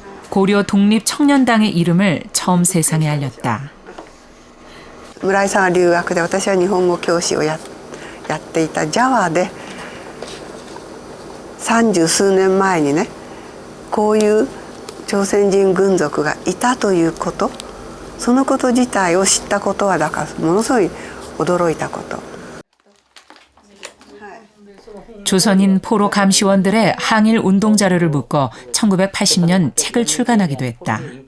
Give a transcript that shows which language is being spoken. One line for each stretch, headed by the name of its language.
Korean: 고려 독립청년당의 이름을 처음 세상에 알렸다.
Japanese: 村井さんは留学で私は日本語教師をやっていたジャワで30数年前にねこういう朝鮮人軍属がいたということそのこと自体を知ったことはだからものすごい驚いたこと。
Korean: 조선인 포로 감시원들의 항일 운동 자료를 묶어 1980년 책을 출간하기도 했다.